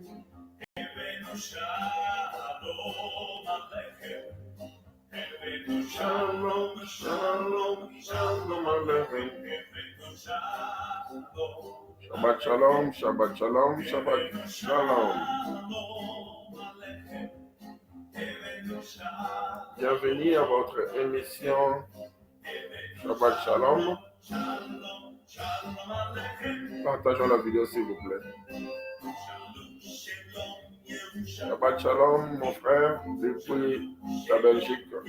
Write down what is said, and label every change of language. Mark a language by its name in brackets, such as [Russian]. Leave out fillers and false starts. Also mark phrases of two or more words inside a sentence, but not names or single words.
[Hebrew] שלום, שלום, שלום עליכם. שבת שלום, שבת שלום, שבת שלום. [French] Bienvenue à votre émission [Hebrew] שבת שלום. [French] Partageons la vidéo s'il vous plaît. [Hebrew] שבת שלום [French] mon frère depuis la Belgique.